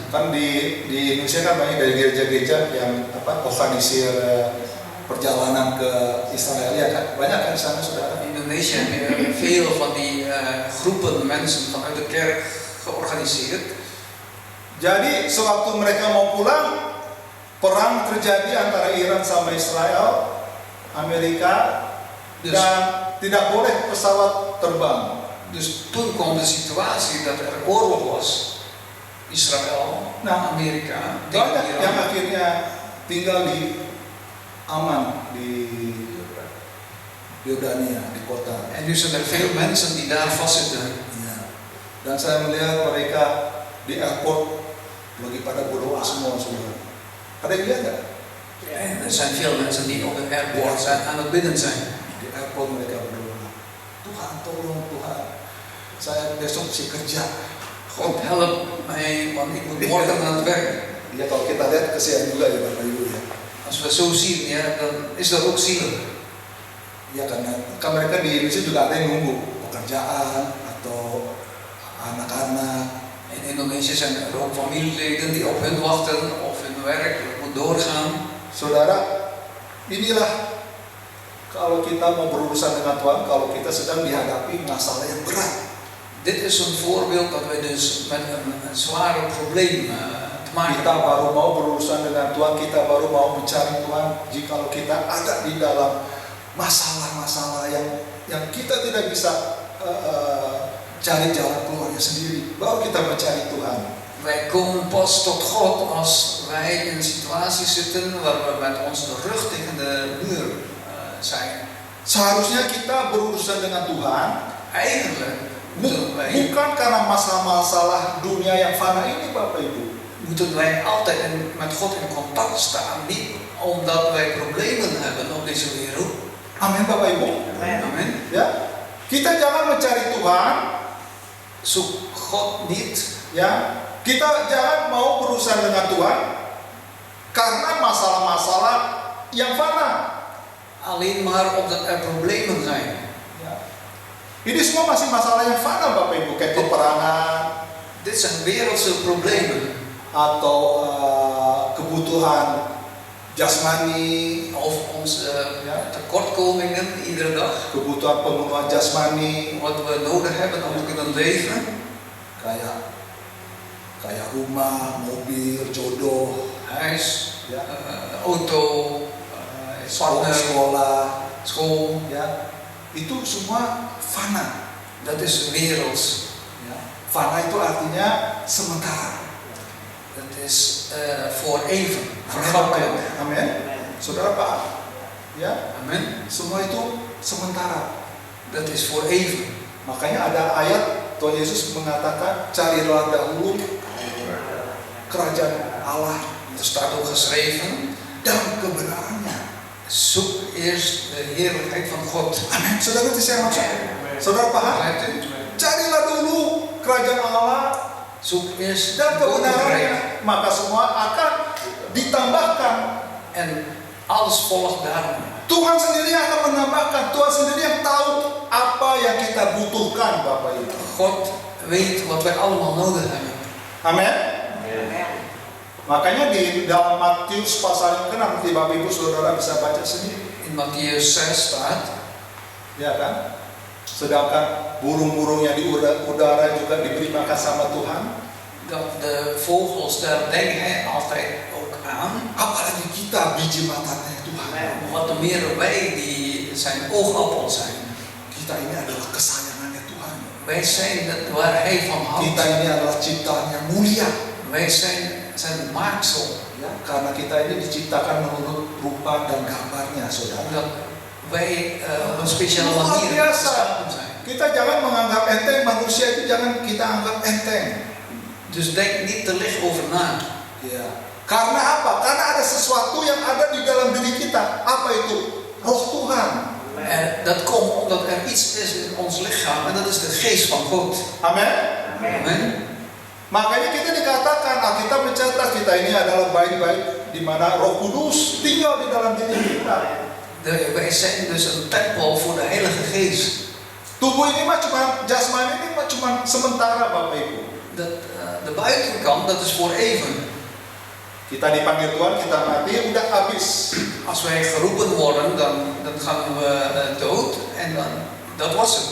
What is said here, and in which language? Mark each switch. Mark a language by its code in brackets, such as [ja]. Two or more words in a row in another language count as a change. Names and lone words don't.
[id] Kan di Indonesia kan banyak dari gereja-gereja yang organisir perjalanan ke Israel, ya kan? Banyak kan di sana, saudara? [nl] In Indonesië heb je veel van die groepen mensen vanuit de kerk georganiseerd. [id] Jadi sewaktu mereka mau pulang, perang terjadi antara Iran sama Israel, Amerika, dan tidak boleh pesawat terbang. [nl] Dus toen kwam de situatie dat er oorlog was, Israël, Amerika, [id] Banyak [nl] tegen [id] yang [nl] Iran. [id] akhirnya tinggal di aman di Yordania, di kota. [nl] En nu zijn er veel mensen die daar vastzitten. [id] Ya. Dan saya melihat mereka di airport lagi pada berdoa semua. Ada yang lihat nggak? [nl] En er zijn veel mensen die op het airport zijn, aan het bidden zijn. [id] Di airport mereka berdoa. Tuhan, tolong Tuhan. Saya besok mesti kerja. [nl] God help mij, want ik moet morgen aan het werk. [id] Ya, kalau kita lihat kesian juga ya Bapak Ibu ya. [nl] Als we zo zien, ja, dan is dat ook zielig. [id] Ya karena kan mereka di Indonesia juga ada yang nunggu pekerjaan atau anak-anak. [nl] In Indonesië zijn er ook familieleden die op hun wachten of hun werk moet doorgaan. [id] Saudara, inilah kalau kita mau berurusan dengan Tuhan, kalau kita sedang dihadapi masalah yang berat. [nl] Dit is een voorbeeld dat wij dus met een zware probleem te maken [id] Kita [nl] hebben. [id] baru mau berurusan dengan Tuhan, kita baru mau mencari Tuhan. Jikalau kita ada di dalam masalah-masalah yang kita tidak bisa cari jalan keluarnya sendiri, baru kita mencari Tuhan. [nl] Wij komen pas tot God als wij in een situatie zitten waar we met onze rug tegen de muur zijn. [id] Seharusnya kita berurusan dengan Tuhan [nl] Eigenlijk moeten wij, [id] bukan karena masalah-masalah dunia yang fana ini, Bapak Ibu. [nl] moeten wij altijd met God in contact staan, niet omdat wij problemen hebben op deze wereld. [id] Amin, Bapak Ibu. [nl] Amen. [id] Ya, kita jangan mencari Tuhan, [nl] Zoek God niet. [id] ya. Kita jangan mau berurusan dengan Tuhan karena masalah-masalah yang fana. [nl] Alleen maar omdat er problemen zijn. [id] Ya. Ini semua masih masalah yang fana, Bapak Ibu, kayak peperangan [nl] Dit zijn wereldse problemen. [id] atau kebutuhan jasmani, [nl] Of onze tekortkomingen iedere dag. [id] kebutuhan pemenuhan jasmani, [nl] Wat we nodig hebben om te kunnen leven. [id] kayak rumah, mobil, jodoh, [nl] Huis, [id] ya, [nl] auto, partner, [id] sekolah, [nl] school. [id] ya, itu semua fana. [nl] Dat is werelds. [id] Ya. Fana itu artinya sementara. [nl] Dat is voor even. [id] Amin. [nl] Vergankelijk. [id] Amin. Saudara paham? Ya, [nl] Amen. [id] semua itu sementara. [nl] Dat is voor even. [id] Makanya ada ayat Tuhan Yesus mengatakan, carilah dahulu kerajaan Allah [nl] Er staat ook geschreven. [id] dan kebenarannya. [nl] Zoek eerst de heerlijkheid van God. [id] Amin. Saudara itu saya maksud. Saudara paham? [nl] Begrijpt u? [id] Carilah dulu kerajaan Allah [nl] Zoek eerst [id] dan [nl] het koninkrijk. [id] kebenarannya, maka semua akan ditambahkan. [nl] En alles volgt daarna. [id] Tuhan sendiri akan menambahkan. Tuhan sendiri yang tahu apa yang kita butuhkan, Bapak Ibu. [nl] God weet wat wij allemaal nodig hebben. [id] Amin. Makanya di dalam Matius pasal yang ke-6, nanti Bapak Ibu Saudara bisa baca sendiri, [nl] In Matthäus 6 staat. [id] ya kan? Sedangkan burung-burung yang di udara juga diberi makan sama Tuhan. [nl] Dat de vogels, daar denkt hij altijd ook aan. [id] Apalagi kita biji matanya Tuhan. [nl] Wat meer wij die zijn oogappel zijn. [id] Kita ini adalah kesayangannya Tuhan. [nl] Wij zijn waar hij van [id] Kita [nl] houdt. [id] ini adalah ciptaan yang mulia. [nl] Wij zijn zijn maaksel. [id] Ya, karena kita ini diciptakan menurut rupa dan gambarnya, saudara. [nl] Omdat wij op een speciale [id] Luar [nl] manier [id] biasa. [nl] geschapen zijn. [id] Kita jangan menganggap enteng manusia jangan kita anggap enteng. [nl] Dus denk niet te licht over na. [id] Ya. Karena apa? Karena ada sesuatu yang ada di dalam diri kita. Apa itu? Roh Tuhan. [nl] En dat komt omdat er iets is in ons lichaam en dat is de geest van God. [id] Amin. [nl] Amen. [id] Makanya kita dikatakan, Alkitab mencatat kita ini adalah bait-bait di mana Roh Kudus tinggal di dalam diri kita. [nl] Wij zijn dus een tempel voor de Heilige Geest. [id] Tubuh ini mah cuma jasmani ini mah cuma sementara, Bapak Ibu. [nl] De buitenkant, dat is voor even. [id] Kita dipanggil Tuhan, kita mati, udah habis. [nl] Als wij geroepen worden, dan gaan we dood en dat was het.